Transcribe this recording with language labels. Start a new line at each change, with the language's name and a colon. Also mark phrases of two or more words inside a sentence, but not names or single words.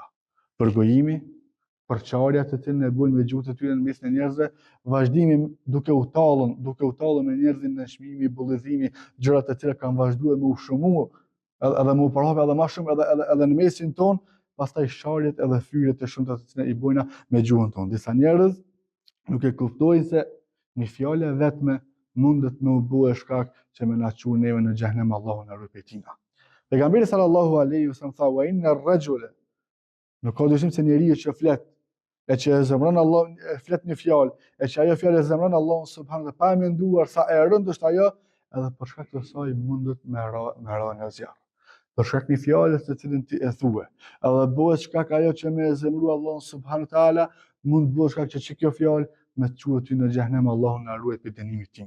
Albanian: Përgojimi, përçarja të cilën e bojnë me gjuhët e tyre në mes në njerëzve, vazhdimi duke u tallën me njerëzin në çmimi, bullëzimi, gjërat të cilat kanë vazhduar me u shumu, edhe me u parave edhe më shumë edhe në mesin ton, pastaj sharjet edhe fyret e shumta të cilat i bojna me gjuhën tonë. Disa njerëz nuk e kuptojnë se një fjalë vetme mundet me u bue shkak që me na çuar neve në xhenem, Allahu na ruaj prej tina. Pejgamberi
Arabic: صلى الله عليه وسلم
Albanian: tha:
Arabic: "وإن الرجل",
Albanian: nuk ka dyshim se njeriu që flet e që e zemron Allah, flet një fjalë, e që ajo fjalë e zemron Allahun subhanallahu pa menduar sa e rëndë është ajo, edhe për shkak të saj mundet me ra në zjarr. Për shkak një fjalës të cilën ti e thue, edhe bëhet shkak ajo që me e zemru Allahun
Arabic: سبحان الله تعالى,
Albanian: mund bëhet shkak që kjo fjalë me të çuar ty në xhenem, Allahu na ruaj prej dënimit tina.